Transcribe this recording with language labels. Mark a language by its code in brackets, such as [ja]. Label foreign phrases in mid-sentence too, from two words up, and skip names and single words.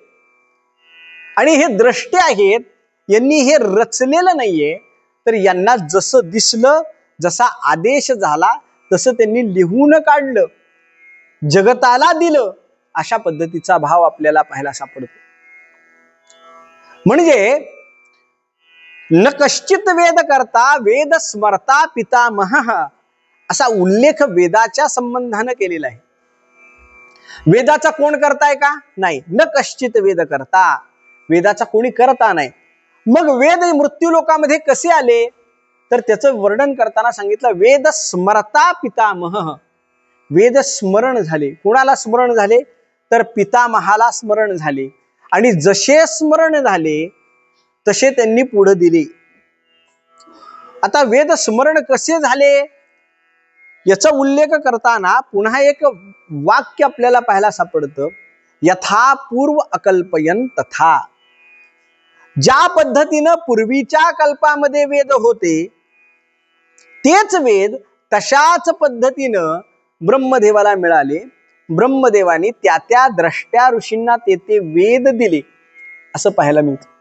[mr] आणि हे द्रष्टे आहेत, यांनी हे रचलेलं नाहीये, तर यांना जसं दिसलं, जसा आदेश झाला तसं त्यांनी लिहून काढलं, जगताला दिलं, अशा पद्धतीचा भाव आपल्याला पाहायला सापडतो. म्हणजे [sa] न कश्चित वेद करता वेद स्मरता पितामहः [mr] असा उल्लेख वेदाच्या संबंधानं केलेला आहे. वेदाचा कोण करताय का? नाही. [sa] न कश्चित वेद करता, [mr] वेदाचा कोणी करता नाही. मग वेद मृत्यू लोकामध्ये कसे आले तर त्याचं वर्णन करताना सांगितलं, [sa] वेद स्मरता पितामहः. [mr] वेद स्मरण झाले. कोणाला स्मरण झाले तर पितामहाला स्मरण झाले. आणि जसे स्मरण झाले तसे त्यांनी पुढे दिले. आता वेद स्मरण कसे झाले याचा उल्लेख करताना पुन्हा एक वाक्य आपल्याला पाहायला सापडतं, [sa] यथा पूर्व अकल्पयन तथा. [mr] ज्या पद्धतीनं पूर्वीच्या कल्पामध्ये वेद होते तेच वेद तशाच पद्धतीनं ब्रह्मदेवाला मिळाले. ब्रह्मदेवाने त्या द्रष्ट्या ऋषींना ते वेद दिले असं पाहायला मिळतं.